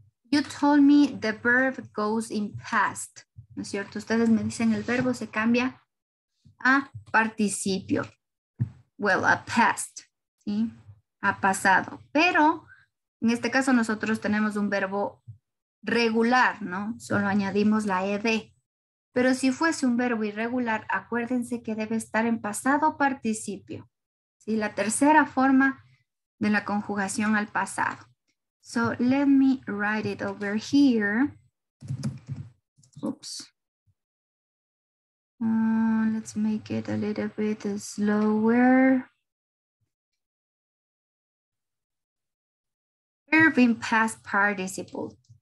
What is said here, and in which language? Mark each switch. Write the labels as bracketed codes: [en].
[en] You told me the verb goes in past. [es] ¿No es cierto? Ustedes me dicen el verbo se cambia a participio. [en] Well, a past. [es] ¿Sí? A pasado. Pero en este caso nosotros tenemos un verbo regular, ¿no? Solo añadimos la ed. Pero si fuese un verbo irregular, acuérdense que debe estar en pasado participio. ¿Sí? La tercera forma de la conjugación al pasado. [en] So let me write it over here. Oops. Let's make it a little bit slower. Verb in past participle.